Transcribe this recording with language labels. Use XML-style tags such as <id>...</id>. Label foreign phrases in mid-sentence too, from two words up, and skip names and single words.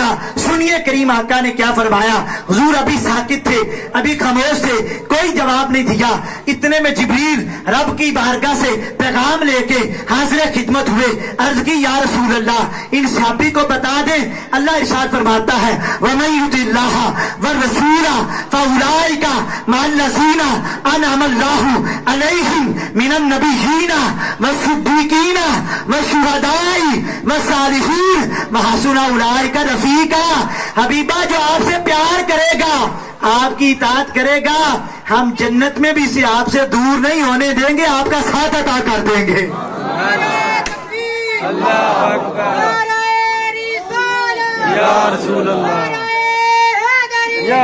<hi>सुनिए करीम आका ने क्या फरमाया। हुजूर अभी साकित थे, अभी खामोश थे, कोई जवाब नहीं दिया। इतने में जिब्रील रब की बारगाह से पैगाम लेके हाजिर खिदमत हुए। अर्ज की</hi> <ar>يا رسول الله,</ar> <hi>इन सहाबी को बता दें, अल्लाह इरशाद फरमाता है,</hi> <ar>ومن يطع الله ورسوله فأولئك مع الذين أنعم الله عليهم من النبيين والصديقين والشهداء والصالحين وحسن أولئك رفيقا.</ar> <hi>हबीबा, जो आपसे प्यार करेगा, आपकी इताअत करेगा, हम जन्नत में भी इसे आपसे दूर नहीं होने देंगे, आपका साथ अता कर देंगे।</hi> <ar>الله أكبر، يا رسول الله، يا</ar>